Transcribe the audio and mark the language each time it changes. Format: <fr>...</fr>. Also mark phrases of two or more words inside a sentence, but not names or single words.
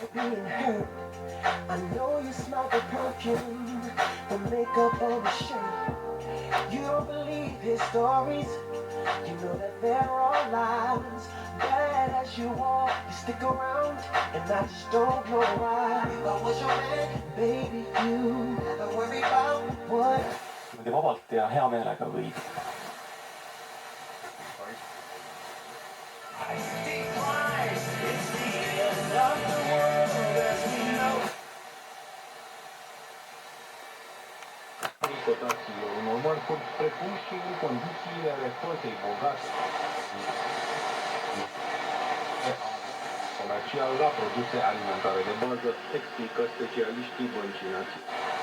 <en>I know you smell the perfume, the makeup on the shirt. You don't believe his stories, you know that they're all lies. Bad as you are, you stick around, and I just don't know why. If I was your man, baby, you never worry about what.</en> <et>Vabalt ja hea meelega võid.</et> <ro>Cotații normal precum și în condițiile recoltei bogate comercial la produse alimentare de bază, explică specialiștii Băncii Naționale.</ro>